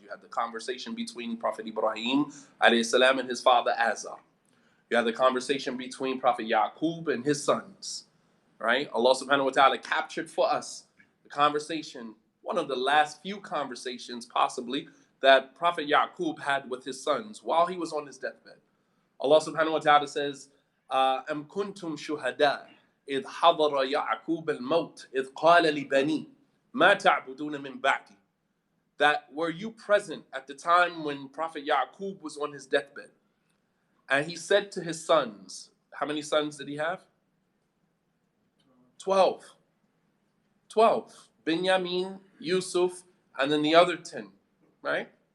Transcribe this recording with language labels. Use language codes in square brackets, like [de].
[en] You have the conversation between Prophet Ibrahim alayhi salam and his father Azar. You have the conversation between Prophet Yaqub and his sons. Right? Allah subhanahu wa ta'ala captured for us the conversation, one of the last few conversations possibly that Prophet Yaqub had with his sons while he was on his deathbed. [ar] Allah subhanahu wa ta'ala says, Am kuntum shuhada إذ حضر يعقوب الموت إذ قال لبنيه ما تعبدون من بعدي. [en] That were you present at the time when Prophet Yaqub was on his deathbed? And he said to his sons, how many sons did he have? 12. 12. Binyamin, Yusuf, and then the other 10, right?